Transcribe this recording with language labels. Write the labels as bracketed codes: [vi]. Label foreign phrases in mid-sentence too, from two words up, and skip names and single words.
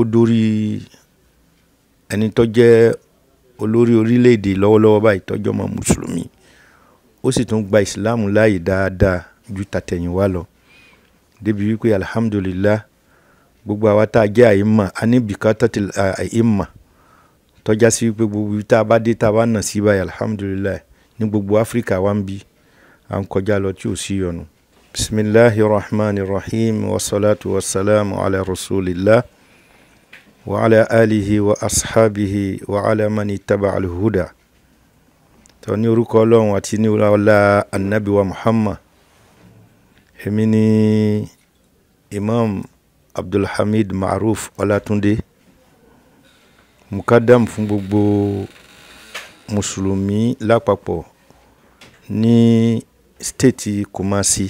[yo] dórí ẹni tó jẹ́ olórí orílẹ̀-èdè lọ́wọ́lọ́wọ́ báyìí tọ́jọ́ mọ́ mùsùlùmí, ó sì tún gba ìsìláàmù láàyè dáadáa ju tàtẹ̀yìnwá lọ, débi wípé alhamdulillah gbogbo àwa tá a jẹ́ àìmà a ní bìkátàtì àìmà tọ́já sí wípé gbogbo tá a bá dé tá a bá nà sí báyìí alhamdulillah ní gbogbo Áfíríkà wa ń bí à ń kọjá lọ tí ò sí yọnu. [ar] بسم الله الرحمن الرحيم والصلاة والسلام على رسول الله وعلى آله وأصحابه وعلى من تبع الهدى. [yo] Tó ní orúkọ Ọlọ́run àti ní ọlá annabi wa Muhammad. Èmi ni Imam Abdulhamid Maruf Ọlátúndé, mukadam fún gbogbo mùsùlùmí lápapọ̀ ní stéètì Kumasi.